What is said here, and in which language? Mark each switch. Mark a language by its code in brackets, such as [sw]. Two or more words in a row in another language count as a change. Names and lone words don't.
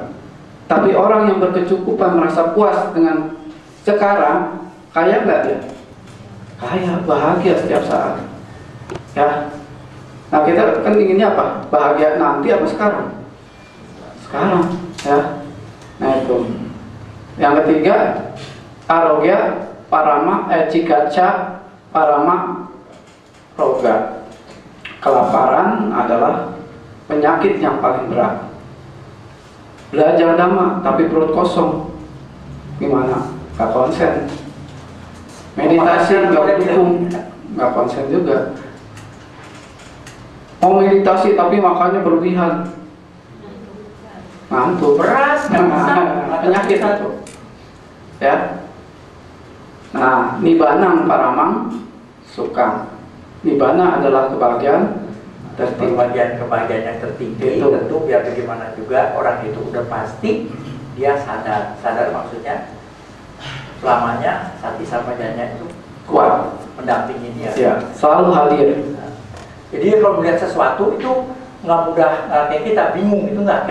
[id] Tapi orang yang berkecukupan merasa puas dengan sekarang, kaya nggak dia? Kaya, bahagia setiap saat. Ya. Nah, kita kan inginnya apa? Bahagia nanti apa sekarang? Sekarang, ya. Nah, itu. Yang ketiga, [pi] arogya parama cikaca parama roga. [id] Kelaparan adalah penyakit yang paling berat. Belajar dhamma tapi perut kosong, gimana? Gak konsen. Meditasi nggak dukung, nggak konsen juga. Mau meditasi tapi makannya berlebihan, ngantuk, Beras, penyakit itu. Ya. Nah, [pi] nibanang paramang sukang. [id] Nibbana adalah kebahagiaan tertinggi. Kebahagiaan yang tertinggi Itu. tentu biar bagaimana juga orang itu udah pasti dia sadar maksudnya selamanya [pi] sati sampajanya [id] itu Kuat. mendampingi dia. Ya, selalu hadir. Jadi kalau melihat sesuatu itu nggak mudah kayak kita bingung itu nggak